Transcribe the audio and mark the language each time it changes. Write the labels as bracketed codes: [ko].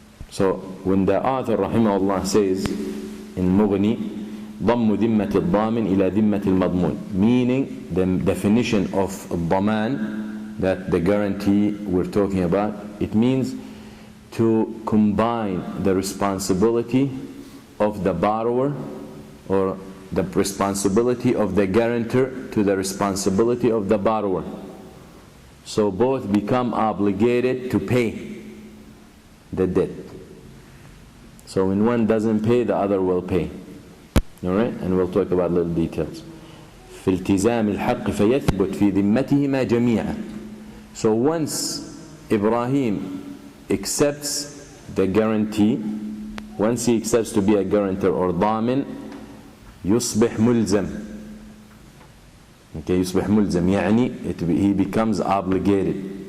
[en] So when the author rahimahullah says in Mughni, [ar] ضم ذمة الضامن إلى ذمة المضمون, [en] meaning the definition of الضمان, that the guarantee we're talking about, it means to combine the responsibility of the borrower or the responsibility of the guarantor to the responsibility of the borrower. So both become obligated to pay the debt. So when one doesn't pay, the other will pay. Alright? And we'll talk about little details. [ar] في التزام الحق فيثبت في ذمتهما جميعا. [en] So once Ibrahim accepts the guarantee, once he accepts to be a guarantor or ضامن, [ar] يصبح ملزم. [en] Okay, [ar] يصبح ملزم يعني [en] he becomes obligated.